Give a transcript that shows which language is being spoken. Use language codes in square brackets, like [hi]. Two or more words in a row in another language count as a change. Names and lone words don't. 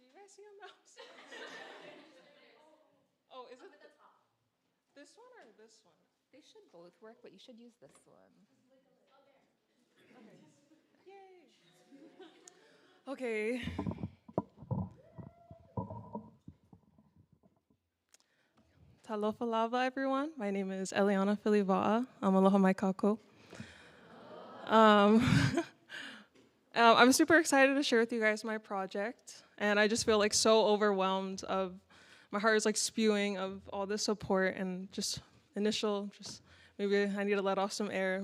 [en] see a mouse? Oh, is it this one or this one? They should both work, but you should use this one. Okay. [sm] Talofa lava, [en] everyone. My name is Eliana Filiva'a. I'm [haw] aloha mai kako. [en] I'm super excited to share with you guys my project, and I just feel like so overwhelmed of, my heart is like spewing of all this support and just maybe I need to let off some air.